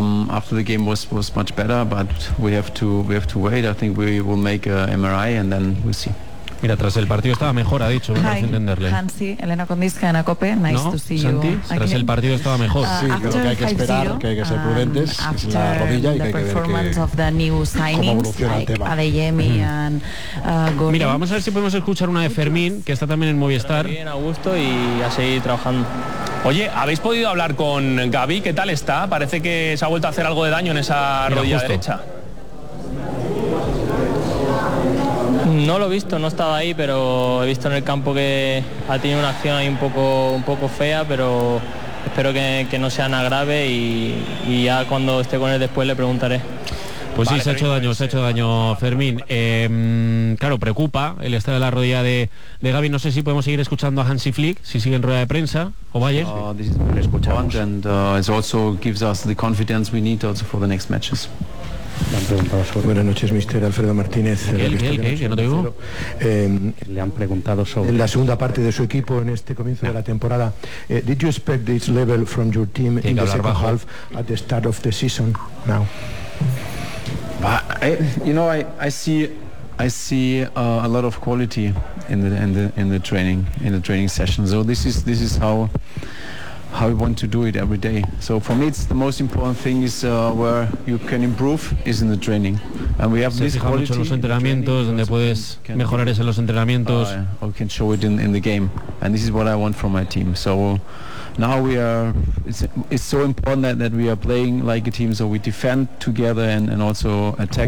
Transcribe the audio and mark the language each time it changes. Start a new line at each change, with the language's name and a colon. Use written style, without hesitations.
English: After the game was much better, but we have to wait. I think we will make a MRI and then we'll see.
Spanish: Mira, tras el partido estaba mejor, ha dicho, bueno,
English: hi,
Spanish: entenderle.
English: Hansi, Elena Condisca, Ana Cope, nice
Spanish: no,
English: to see
Spanish: Santi,
English: you.
Spanish: Santi, tras el partido estaba mejor. Sí, creo que hay que esperar, que hay que ser prudentes, es la rodilla, y que hay que ver cómo evoluciona el tema.
English: Adeyemi and Gordon.
Spanish: Mira, vamos a ver si podemos escuchar una de Fermín, que está también en Movistar. Bien, a gusto, y a seguir trabajando. Oye, ¿habéis podido hablar con Gavi? ¿Qué tal está? Parece que se ha vuelto a hacer algo de daño en esa rodilla derecha. No lo he visto, no estaba ahí, pero he visto en el campo que ha tenido una acción ahí un poco fea, pero espero que no sea nada grave, y ya cuando esté con él después le preguntaré. Pues vale, sí, se ha hecho daño Fermín. Claro, preocupa el estado de la rodilla de Gavi. No sé si podemos seguir escuchando a Hansi Flick, si sigue en rueda de prensa o Bayer.
English: It also gives us the confidence we need also for the next matches.
Spanish: Buenas noches, mister Alfredo Martínez. Le han preguntado sobre la segunda parte de su equipo en este comienzo de la temporada.
English: Did you expect this level from your team in the second half at the start of the season now? I see a lot of quality in the training session. So this is how how we want to do it every day. So for me, it's the most important thing is where you can improve is in the training. And we have this quality.
Spanish: Los entrenamientos donde puedes mejorar es en los entrenamientos.
English: We can show it in the game, and this is what I want from my team. So now we are. It's so important that we are playing like a team. So we defend together and also attack